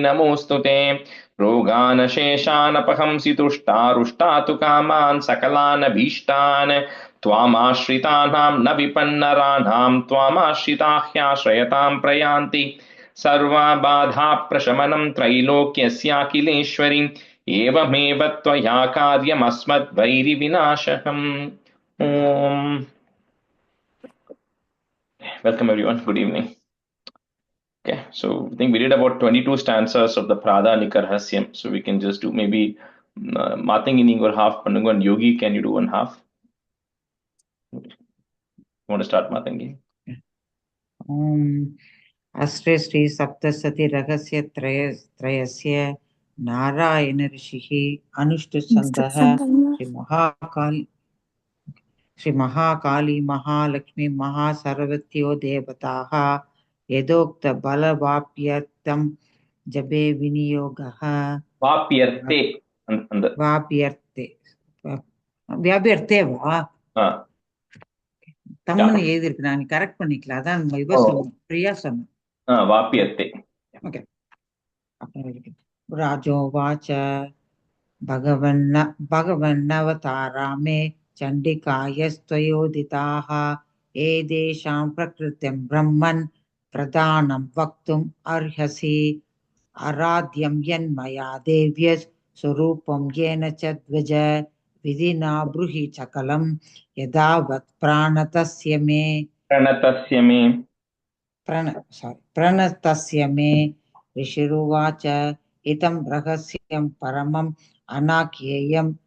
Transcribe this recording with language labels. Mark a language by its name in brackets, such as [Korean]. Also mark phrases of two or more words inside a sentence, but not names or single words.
[Sanskrit] नमोऽस्तु ते रोगानशेषानपहंसि तुष्टारुष्टातु कामान् सकलानभीष्टान् त्वामाश्रितानां न विपन्नराणां त्वामाश्रिताः ह्याश्रयतां प्रयान्ति सर्वबाधाप्रशमनं त्रैलोक्यस्याखिलेश्वरि एवमेव त्वया कार्यमस्मद्वैरिविनाशकम् ॐ [English] Welcome everyone. Good evening. Okay, so I think we did about 22 stanzas of the Pradhanika Rahasyam. So we can just do maybe Matangi Ningur half, Panungu and Yogi. Can you do one half? You want to start, Matangi? [Sanskrit] अस्त्रे श्री सप्तसति रहस्य त्रयस्य नारायण ऋषिः अनुष्ठुछन्दः श्री महाकाली महालक्ष्मी महासर्वत्यो देवताः यदोक्त बलवाप्यर्थं जपे विनियोगः व्याप्यर्थे वा [Tamil] தம்முன்னு எழுதிருக்கு நான் கரெக்ட் பண்ணிக்கலாம் அதான் பிரியா சொன்னேன் [Sanskrit] வாப்பியர்த்தே ஓகே ராஜோவாச்ச भगवन्नवतारामे चण्डिकायस्त्वयोदिताः एतेषां प्रकृतिं ब्रह्मन् प्रधानं वक्तुम् अर्हसि आराध्यं यन्मया देव्य स्वरूपं येन च ध्वज विधिना ब्रूहि सकलं यदावत् प्रणतस्य मे ऋषिरुवाच इदं रहस्यं परमम् अनाख्येयं